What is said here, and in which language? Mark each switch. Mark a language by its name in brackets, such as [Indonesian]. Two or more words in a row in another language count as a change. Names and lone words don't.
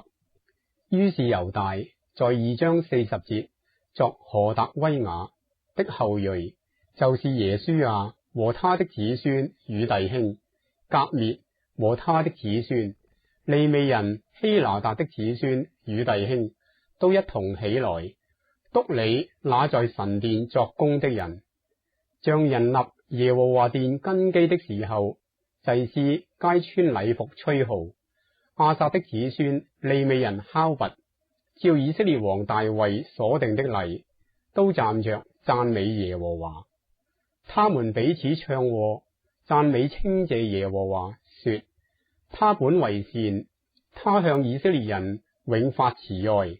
[Chinese] 於是猶大在2章40節作何特威雅的後裔，就是耶書亞和他的子孫與弟兄，革滅和他的子孫，利未人希拿達的子孫與弟兄，都一同起來督理那在神殿作工的人。像人立耶和華殿根基的時候，祭司皆穿禮服吹號，亞薩的子孫利未人敲鈸，照以色列王大衛所定的例，都站着讚美耶和華。他們彼此唱和，讚美稱謝耶和華，說：他本為善，他向以色列人永發慈愛。